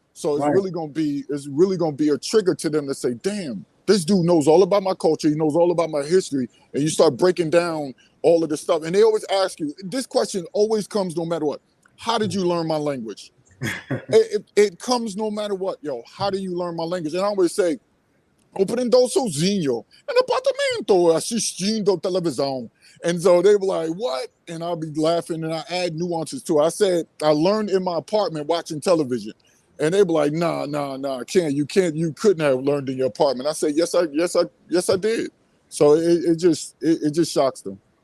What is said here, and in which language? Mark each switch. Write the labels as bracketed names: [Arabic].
[English] So it's really gonna be a trigger to them to say, damn, this dude knows all about my culture. He knows all about my history. And you start breaking down all of this stuff. And they always ask you, this question always comes no matter what. How did you learn my language? it comes no matter what. How do you learn my language? And I always say, [Portuguese] aprendeu sozinho, no apartamento, assistindo televisão. [English] And so they were like, what? And I'll be laughing and I add nuances to it. I said, I learned in my apartment watching television. And they were like, nah, you couldn't have learned in your apartment. I said, yes, I did. So it just shocks them.